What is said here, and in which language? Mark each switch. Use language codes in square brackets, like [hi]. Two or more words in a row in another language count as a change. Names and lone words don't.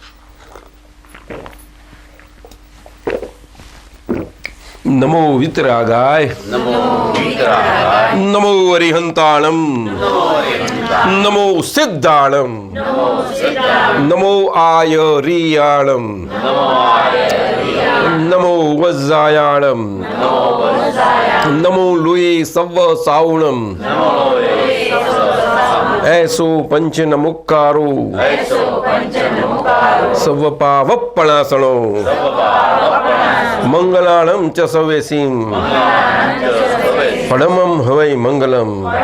[pra] નમો વિતરાગાય, નમો અરિહંતાણમ, નમો સિદ્ધાણમ, નમો આયરિયાણમ, નમો વજ્જાયાણમ, નમો લુઈ સવ સાવણમ, ऐसो पंचन मुक्कारो सव पावप्पणासणो मंगलाणं च सवेसीं परमं हवै मंगलम.